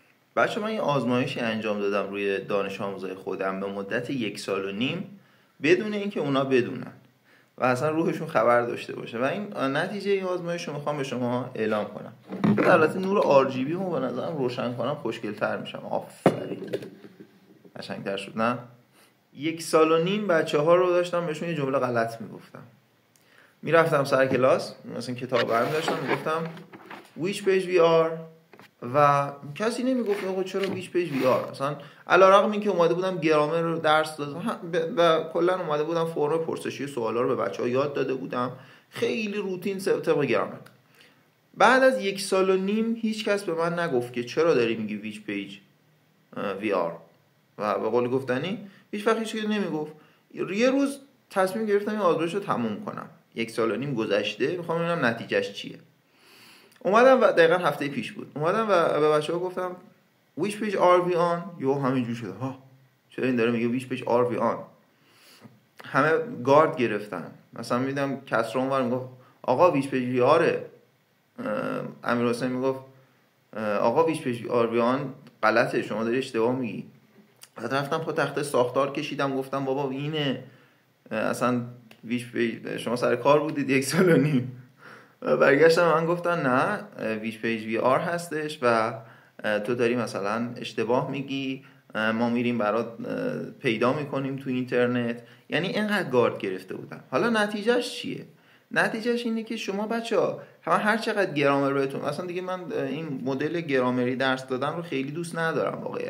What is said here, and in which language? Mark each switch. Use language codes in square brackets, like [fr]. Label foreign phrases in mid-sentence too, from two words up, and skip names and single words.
[fa] بچه من یه آزمایشی انجام دادم روی دانش آموزای خودم به مدت 1.5 سال بدون اینکه اونا بدونن و اصلا روحشون خبر داشته باشه و این نتیجه این آزمایش رو میخوام به شما اعلام کنم. البته نور RGB رو به نظرم روشن کنم خوشگل‌تر میشم. آفرین قشنگ‌تر شد نه؟ 1.5 سال بچه‌ها رو داشتم بهشون یه جمله غلط میگفتم. میرفتم سر کلاس مثلا کتاب برمی داشتم میگفتم [en] which page we are [fa] و کسی نمیگفت آقا چرا [en] which page we are. [fa] اصلا علیرغم اینکه اومده بودم گرامر رو درس دادم و کلا اومده بودم فرم پرسشی سوالا رو به بچه‌ها یاد داده بودم خیلی روتین طبق گرامر. بعد از 1.5 سال هیچ کس به من نگفت که چرا داری میگی [en] which page we are [fa] و به قول گفتنی هیچ وقت هیچ کسی نمیگفت. یه روز تصمیم گرفتم این آزمایش رو تموم کنم. 1.5 سال گذشته میخوام ببینم نتیجهش چیه. اومدم و دقیقاً هفته پیش بود اومدم و به بچه‌ها گفتم [en] which page are we on. [fa] یهو همینجوری شد ها چرا این داره میگه [en] which page are we on. [fa] همه گارد گرفتن. مثلا میدم کسرا اونور میگفت آقا [en] which page we are. [fa] امیر حسین میگفت آقا [en] which page are we on [fa] غلطه شما داری اشتباه میگی. بعد رفتم پا تخته ساختار کشیدم گفتم بابا اینه اصلا [en] which page [fa] شما سر کار بودید 1.5 سال. برگشتم من گفتن نه [en] which page we are [fa] هستش و تو داری مثلا اشتباه میگی ما میریم برات پیدا میکنیم تو اینترنت. یعنی اینقدر گارد گرفته بودم. حالا نتیجهش چیه؟ نتیجهش اینه که شما بچه‌ها هر چقدر گرامر بهتون مثلا دیگه من این مدل گرامری درس دادن رو خیلی دوست ندارم واقعیت.